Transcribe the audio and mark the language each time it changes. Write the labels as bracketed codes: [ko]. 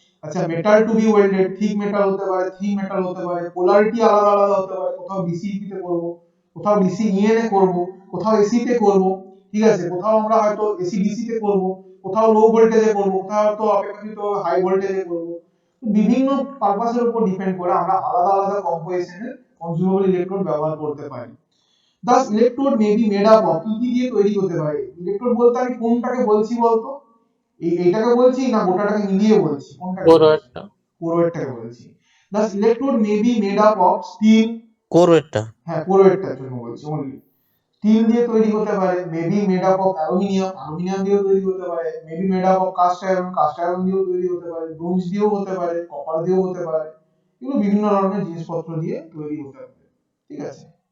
[bn] আচ্ছা, [en] metal to be welded, [bn] thick metal হতে পারে, থিন মেটাল হতে পারে, পোলারিটি আলাদা আলাদা হতে পারে, কোথাও ডিসি তে করব, কোথাও ডিসি ইএনএ করব, কোথাও এসি তে করব, ঠিক আছে? কোথাও আমরা হয়তো এসি ডিসি তে করব, কোথাও লো ভোল্টেজে করব, কোথাও হয়তো অপেক্ষাকৃত হাই ভোল্টেজে করব। তো বিভিন্ন পারপাসের উপর ডিপেন্ড করে আমরা আলাদা আলাদা কম্পোজিশনের কনজিউমেবল ইলেকট্রোড ব্যবহার করতে পারি। [en] Thus electrode may be made up of, [bn] কি কি দিয়ে তৈরি হতে পারে? ইলেকট্রোড বলতে আমি কোনটাকে বলছি বলতো? এইটাকে বলছি না গোটাটাকে মিলিয়ে বলছি, কোনটাকে বড় বলছি? একটা। কোরোয়েটটাকে বলছি। [en] Thus electrode may be made up of steel, [bn] core ওয়েটটা। হ্যাঁ কোরোয়েটটার জন্য বলছি only, স্টিল দিয়ে তৈরি হতে পারে, [en] maybe made up of aluminium, [bn] aluminium দিয়েও তৈরি হতে পারে, [en] maybe made up of cast iron, [bn] cast iron দিয়েও তৈরি হতে পারে, ব্রোঞ্জ দিয়েও হতে পারে, কপার দিয়েও হতে পারে। এগুলো বিভিন্ন ধরনের জিনিসপত্র দিয়ে তৈরি হতে পারে, ঠিক আছে?